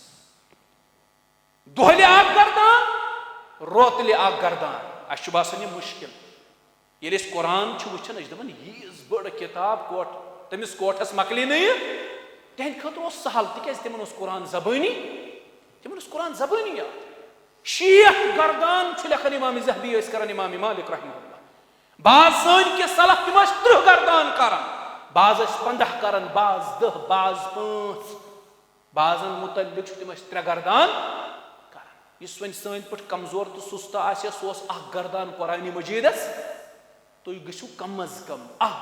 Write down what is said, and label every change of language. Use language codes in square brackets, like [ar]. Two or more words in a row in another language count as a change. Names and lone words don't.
[ks] دۄہلہِ اکھ گردان روتلہِ اکھ گردان اسہِ چھُ باسان یہِ مُشکل ییٚلہِ أسۍ قرآن چھِ وٕچھان أسۍ چھِ دپان ییٖژ بٔڑ کِتاب تٔمِس کوٹھس مۄکلہِ نہٕ یہِ تِہنٛدِ خٲطرٕ اوس سہل تِکیٛازِ تِمن اوس قرآن زبٲنی تِمن اوس قرآن زبٲنی یاد 60 گردان چھُ لیکھان امام ذہبی ٲسۍ کران امام مالک [ar] رحمہ اللہ [ks] بعض سٲنۍ کہِ سلف تِم ٲسۍ 30 گردان کران بعض ٲسۍ 15 کران بعض 10 بعض 5 بعضن متعلق چھُ تِم ٲسۍ 3 گردان کران یُس وۄنۍ سٲنۍ پٲٹھۍ کمزور تہٕ سُستہٕ آسہِ ہا سُہ اوس 1 گردان قرآنِ مجیدس تُہۍ گٔژھِو کم از کم 1